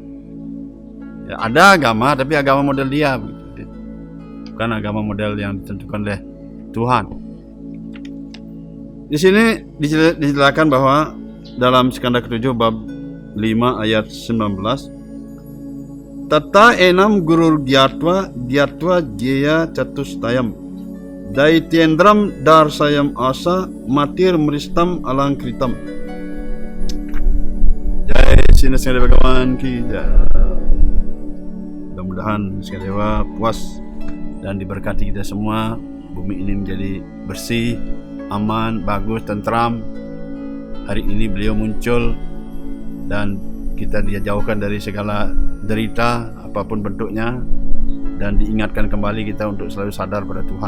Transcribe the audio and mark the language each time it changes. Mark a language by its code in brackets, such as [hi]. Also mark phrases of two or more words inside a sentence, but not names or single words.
[id] Ya, ada agama, tapi agama model dia begitu. Bukan agama model yang ditentukan oleh Tuhan. Di sini dijelaskan bahwa dalam Skanda ke-7 bab 5 ayat 19, [sa] Tata enam gurur gyatwa jaya catustayam daitiendram darsayam asa matir meristam alangkritam. [hi] Jai Sinadewa Bhagawan ki jai. [id] Mudah-mudahan Sinadewa puas dan diberkati kita semua. Bumi ini menjadi bersih, aman, bagus, tentram. Hari ini beliau muncul dan kita dijauhkan dari segala derita apapun bentuknya, dan diingatkan kembali kita untuk selalu sadar pada Tuhan.